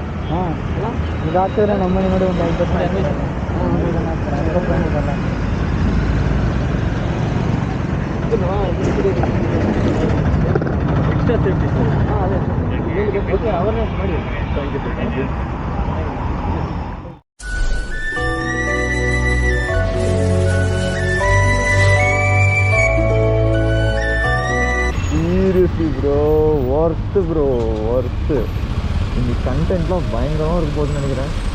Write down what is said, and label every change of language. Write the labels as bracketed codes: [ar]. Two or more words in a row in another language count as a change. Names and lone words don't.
[kn] ಹಾಂ ಇದು ಹಾಕಿದ್ರೆ ನಮ್ಮನೆ ನೋಡಿ ಒಂದು 5 [en] extra safety sir. [kn] ಹಾಂ ಅದೇ ಅವೇರ್ನೆಸ್ ಮಾಡಿ. [en] Thank you sir. Thank you. Seriously bro, worth it bro, worth it. [ta] இந்த கண்டென்ட்லாம் பயங்கரமாக இருக்க போகுதுன்னு நினைக்கிறேன்.